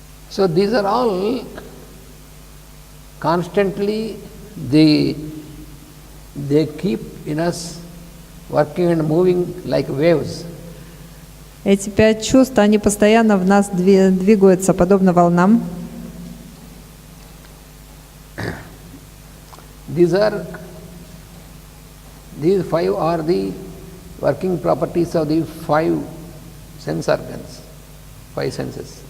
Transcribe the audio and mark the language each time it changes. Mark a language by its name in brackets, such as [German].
[English] So these are all constantly they keep in us working and moving like waves. [Russian] Эти 5 чувств, они постоянно в нас двигаются, подобно волнам. [English] These 5 are the working properties of the 5 sense organs, 5 senses.